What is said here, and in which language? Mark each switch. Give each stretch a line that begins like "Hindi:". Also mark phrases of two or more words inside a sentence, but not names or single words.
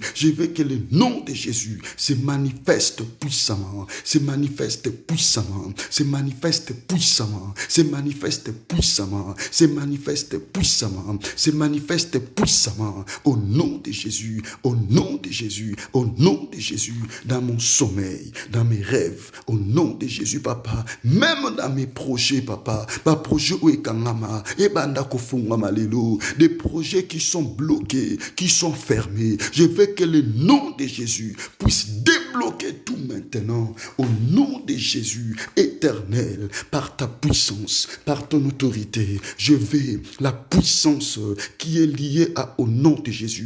French: je veux que le nom de Jésus se manifeste puissamment, se manifeste puissamment, se manifeste puissamment, se manifeste puissamment, se manifeste puissamment, se manifeste puissamment au nom de Jésus, au nom de Jésus, au nom de Jésus, dans mon sommeil, dans mes rêves, au nom de Jésus, papa, même dans mes projets, papa, ma projet où est Kangama, et
Lingala: banda kofungama lelo,
French: des projets qui sont bloqués, qui sont fermés. Je veux que le nom de Jésus puisse débloquer tout maintenant, au nom de Jésus, éternel, par ta puissance, par ton autorité. Je veux la puissance qui est liée au nom de Jésus.